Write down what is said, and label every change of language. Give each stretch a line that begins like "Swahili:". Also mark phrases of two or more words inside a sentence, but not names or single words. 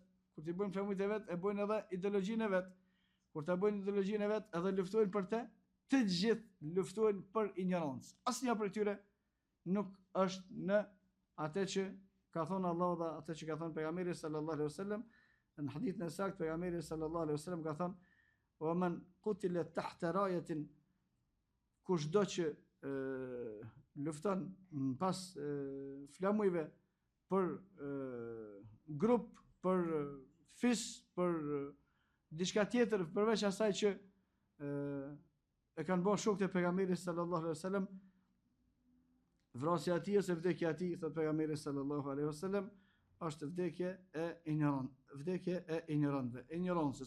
Albanian: Kur ti bojnë flamujt e vet, e bojnë edhe ideologjinë e vet. Kur ta bojnë ideologjinë e vet, edhe luftojnë për të gjithë luftojnë për ignorancë. Asnjë prej tyre nuk është në atë që ka thonë Allahu dhe atë që ka thonë pejgamberi
Arabic: صلى الله عليه وسلم.
Albanian: Në hadithin e saktë pejgamberi
Arabic: صلى الله عليه وسلم
Albanian: ka thënë:
Arabic: "ومن قتل تحت راية",
Albanian: kushdo që lufton pas flamujve për grup, për fis, për diçka tjetër përveç asaj që e kanë bërë shokët e pejgamberit
Arabic: صلى الله عليه وسلم,
Albanian: vrasja e tij ose vdekja e tij, thot pejgamberi
Arabic: صلى الله عليه وسلم,
Albanian: është vdekje e ignorantëve, ignorancës.